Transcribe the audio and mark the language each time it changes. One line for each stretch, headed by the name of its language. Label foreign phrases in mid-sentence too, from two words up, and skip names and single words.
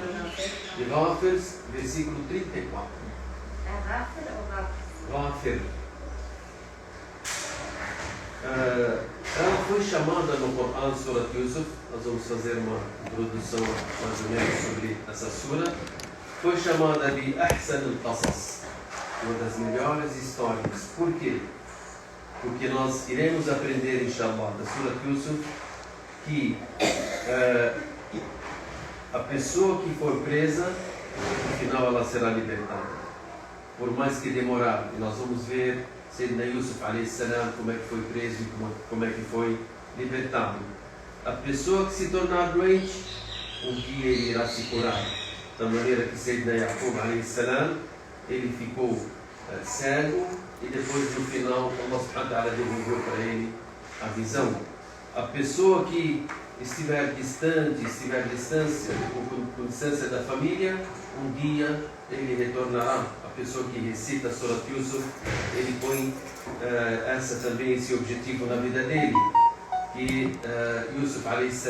Portuguese: E Ghafir, versículo 34. é Ghafir ou Ghafir? Bakr. Ela foi chamada no Coran, Surat Yusuf. Nós vamos fazer uma introdução mais ou menos sobre essa sura. Foi chamada de
Arabic: أحسن القصص,
Portuguese: uma das melhores histórias. Por quê? Porque nós iremos aprender, inshallah, da Surat Yusuf, que a pessoa que for presa, no final ela será libertada. Por mais que demorar, e nós vamos ver Sayyidina Yusuf a.s. como é que foi preso e como é que foi libertado. A pessoa que se tornar doente, um dia ele irá se curar. Da maneira que Sayyidina Yaqub a.s. ele ficou cego e depois no final
Arabic: الله سبحانه وتعالى
Portuguese: devolveu para ele a visão. A pessoa que estiver distante, estiver distância, com distância da família, um dia ele retornará. A pessoa que recita Surat Yusuf, ele põe esse objetivo na vida dele, que Yusuf a.s.